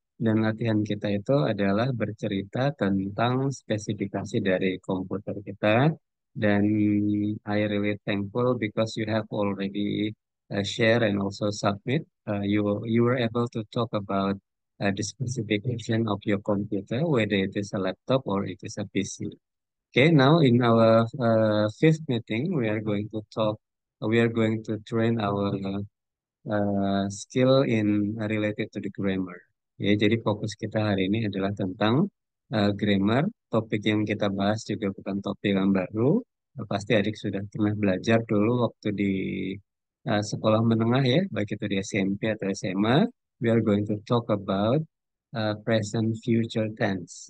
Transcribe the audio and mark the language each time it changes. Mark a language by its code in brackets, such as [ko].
[id] Dan latihan kita itu adalah bercerita tentang spesifikasi dari komputer kita. [en] Dan I really thankful because you have already share and also submit. You were able to talk about the specification of your computer, whether it is a laptop or it is a PC. Okay, now in our fifth meeting, we are going to train our skill in related to the grammar. [id] Ya, jadi fokus kita hari ini adalah tentang grammar. Topik yang kita bahas juga bukan topik yang baru. Pasti adik sudah pernah belajar dulu waktu di sekolah menengah ya, baik itu di SMP atau SMA. [en] We are going to talk about present future tense.